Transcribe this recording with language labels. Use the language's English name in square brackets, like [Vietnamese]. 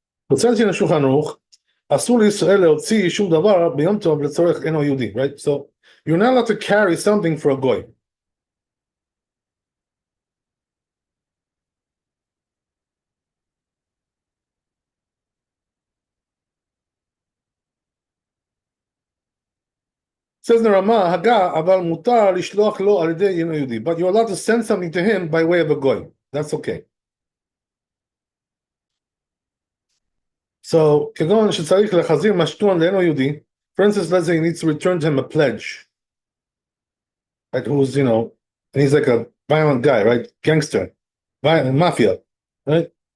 [English] It says here in [Hebrew] Shulchan Aruch, אסור לישראל להוציא שום דבר ביום טוב לצורך אינו יהודי, [English] right? So you're not allowed to carry something for a goy. Says the Rama, [Hebrew] Haga, אבל מותר לשלוח לו על ידי אינו יהודי. [English] But you're allowed to send something to him by way of a goy. That's okay. So, [Hebrew] כגון שצריך להחזיר משכון לאינו יהודי, [English] for instance, let's say he needs to return to him a pledge, right? Who's, and he's like a violent guy, right? Gangster, violent, mafia, right?